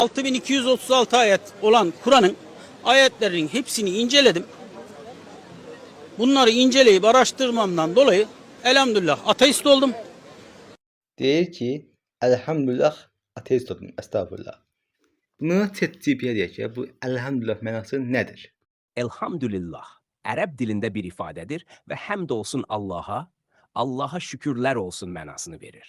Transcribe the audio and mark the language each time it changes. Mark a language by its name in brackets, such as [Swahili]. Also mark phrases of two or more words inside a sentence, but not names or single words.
[Turkish] 6236 ayet olan Kur'an'ın ayetlerinin hepsini inceledim. Bunları inceleyip araştırmamdan dolayı elhamdülillah ateist oldum. [Azerbaijani] Deyir ki, elhamdülillah ateist oldum, estağfurullah. Bunu ChatGPT-yə deyək ki, bu elhamdülillah mənası nədir? Elhamdülillah Ərəb dilində bir ifadədir və həmd olsun Allaha, Allaha şükürlər olsun mənasını verir.